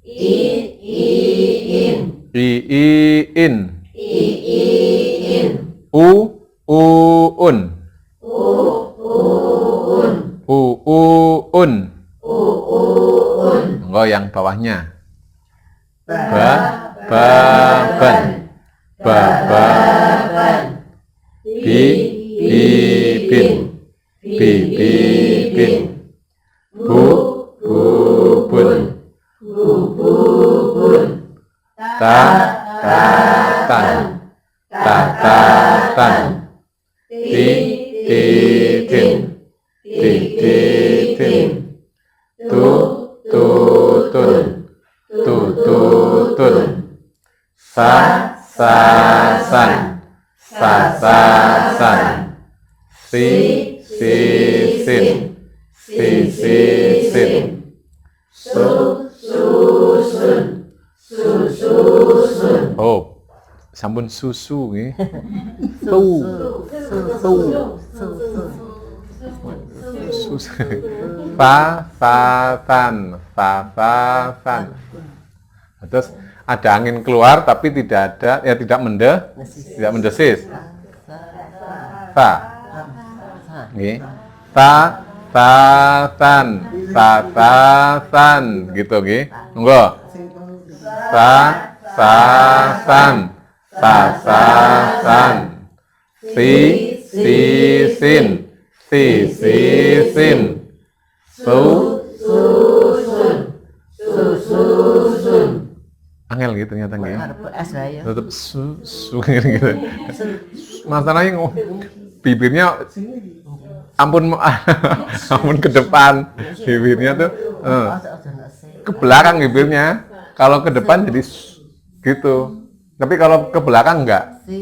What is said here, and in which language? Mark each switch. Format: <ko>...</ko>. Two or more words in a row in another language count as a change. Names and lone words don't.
<id>Un. Enggak, yang bawahnya. Baban. Bibin. bubun, tatatan, titin, tutun, sasasan, sisin, oh,</id> <jv>sampun susu nggih. Susu. Fafatan.</jv> <id>Terus ada angin keluar tapi tidak mendesis. Fa. Nggih. Fafatan gitu nggih. Monggo. Fafatan. Sisin. Angel gitu ternyata nggih. Tetep su gitu. Masalahnya bibirnya ampun ke depan bibirnya tuh ke belakang bibirnya. Kalau ke depan jadi gitu. Tapi kalau ke belakang enggak.</id>